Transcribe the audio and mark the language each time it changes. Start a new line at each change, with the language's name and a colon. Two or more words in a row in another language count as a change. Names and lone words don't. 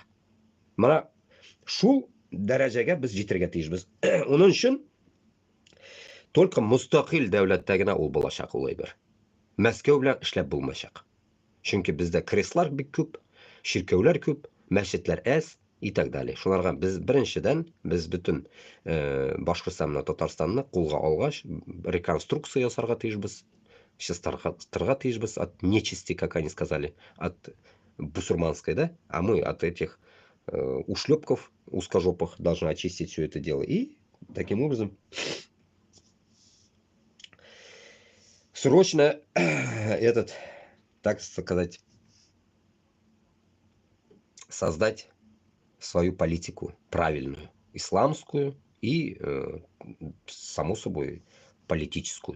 Tatar: Менә шул дәрәҗәгә без җитәргә тиешбез. Уның өчен только мустақил дәүләттә генә ул булачак ул әйбер. Мәскәү белән эшләп булмаячак. Чөнки бездә креслар бик күп, ширкәүләр күп, мәчетләр әз
Russian: и так далее.
Tatar: Шуларга без беренчедән без бүтән Башкортстан белән Татарстанны кулга алгач реконструкция ясарга тиешбез. Чистартырга тиешбез
Russian: от нечисти, как они сказали, от бусурманской, да? А мы от этих ушлепков узкожопых должны очистить все это дело. И таким образом срочно этот, так сказать, создать свою политику правильную, исламскую и, само собой, политическую.